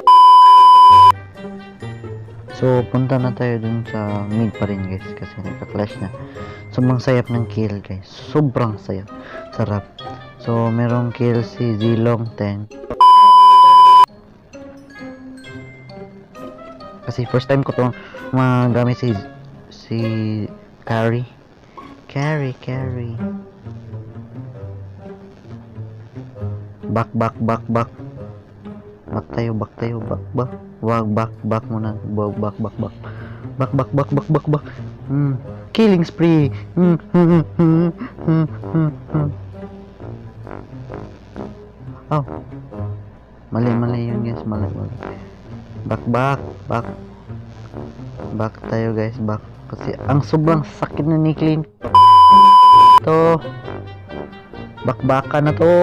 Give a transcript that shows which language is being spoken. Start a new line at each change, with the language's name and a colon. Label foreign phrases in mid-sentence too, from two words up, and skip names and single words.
Filipino: So, punta na tayo dun sa mid pa rin guys kasi nagka-clash na. Sobrang sayap ng kill guys. Sobrang sayap. Sarap. So, merong kill si Zilong 10. Kasi
English: first time
Filipino: ko itong magamit si Carry. Carry. Back. Back tayo. Wag, back muna. Back.
English: Back. Killing spree.
Filipino: Oh. Mali yun guys. Mali. Back tayo guys. Back. Kasi ang sobrang sakit na ni Clean. To. Bakbaka na to.